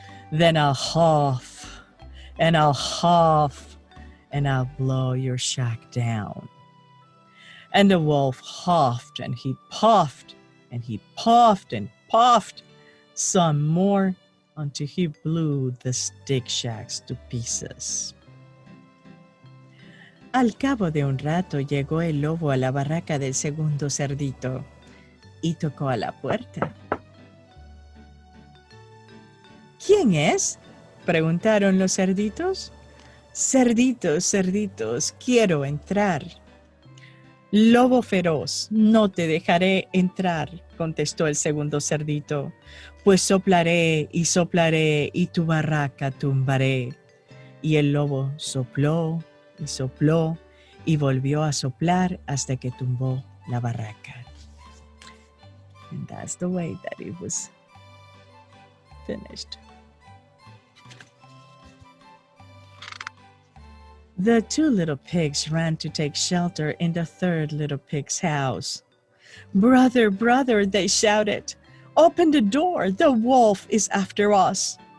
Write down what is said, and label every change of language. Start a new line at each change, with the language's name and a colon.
English: "Then I'll huff, and I'll huff, and I'll blow your shack down." And the wolf huffed, and he puffed, and he puffed and puffed some more until he blew the stick shacks to pieces.
Spanish: Al cabo de un rato llegó el lobo a la barraca del segundo cerdito y tocó a la puerta. ¿Quién es?, preguntaron los cerditos. «Cerditos, cerditos, quiero entrar». «Lobo feroz, no te dejaré entrar», contestó el segundo cerdito, «pues soplaré y tu barraca tumbaré». Y el lobo sopló y volvió a soplar hasta que tumbó la barraca.
English: And that's the way that it was finished. The two little pigs ran to take shelter in the third little pig's house. "Brother, brother," they shouted, "open the door, the wolf is after us."